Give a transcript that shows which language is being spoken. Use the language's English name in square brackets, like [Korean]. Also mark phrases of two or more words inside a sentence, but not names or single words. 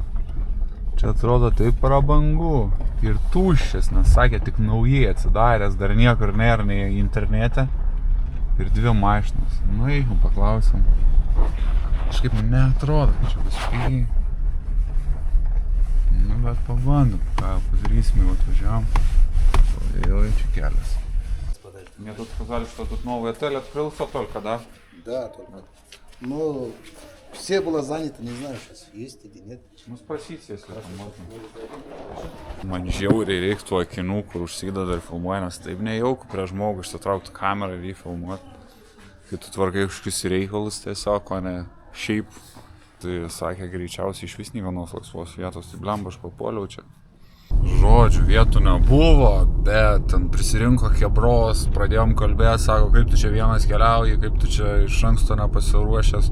[Lithuanian] Čia atrodo taip prabangu ir tuščias, nes sakė, tik naujai atsidaręs, dar niekur nėra nei internete ir 2 mašinas. Nu, jeigu paklausim, kažkaip neatrodo, čia visiškai. Nu, bet pabandom, ką padarysim, jau atvažiavam. Ой, čia kelias. [Russian] Мне тут сказали, что тут новый отель открылся только, да? Да, только. Но все было занято, не знаю, сейчас есть или нет. Nu, sparsysi, если там можно. [Lithuanian] Man žiauriai reiktų akinų, kur užsideda ir filmuoja, nes taip nejauku prie žmogų išsitraukti kamerą ir jį filmuoti. Kai tu tvarkai kažkokius reikalus tiesiog, o ne šiaip. Tai sakė, greičiausiai iš vis nė vienos laisvos vietos, tai blemba, aš papuoliau čia. Žodžių, vietų nebuvo, bet ten prisirinko chebros, pradėjom kalbėti, sako, kaip tu čia vienas keliauji, kaip tu čia iš anksto nepasiruošęs.